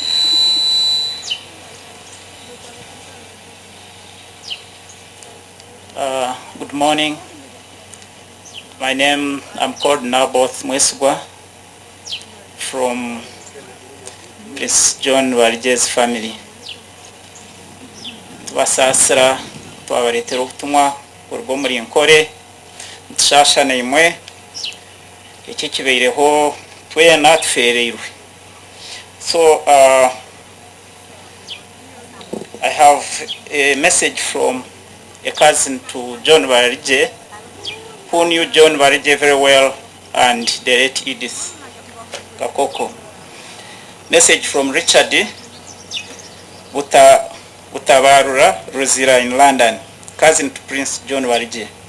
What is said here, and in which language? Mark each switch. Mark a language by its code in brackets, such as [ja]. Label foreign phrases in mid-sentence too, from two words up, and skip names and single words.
[en] Good morning. My name, I'm called Naboth Mwesugwa from Prince John Walije's family. [nyn] Tubasasira twabaretera obutumwa orugo muri nkore ntushashana imwe iki kibeireho twena tufereirwe. [en] So I have a message from a cousin to John Warije, who knew John Warije very well, and the late Edith Kakoko. Message from Richard Butabarura Ruzira in London, cousin to Prince John Warije.